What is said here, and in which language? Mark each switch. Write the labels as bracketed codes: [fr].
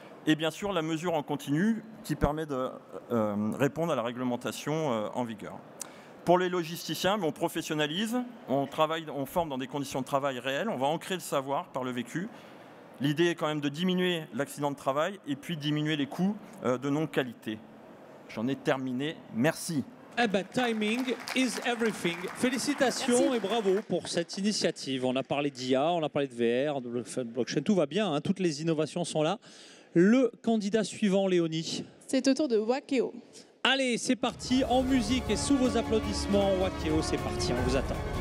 [fr] Et bien sûr la mesure en continu qui permet de répondre à la réglementation en vigueur. Pour les logisticiens, on professionnalise, on forme dans des conditions de travail réelles, on va ancrer le savoir par le vécu. L'idée est quand même de diminuer l'accident de travail et puis diminuer les coûts de non-qualité. J'en ai terminé. Merci. [en] Eh ben, timing is everything. [fr] Félicitations. Merci. Et bravo pour cette initiative. On a parlé d'IA, on a parlé de VR, de blockchain, tout va bien, hein, toutes les innovations sont là. Le candidat suivant, Léonie. C'est au tour de Wakeo. Allez, c'est parti, en musique et sous vos applaudissements. Wakeo, c'est parti, on vous attend.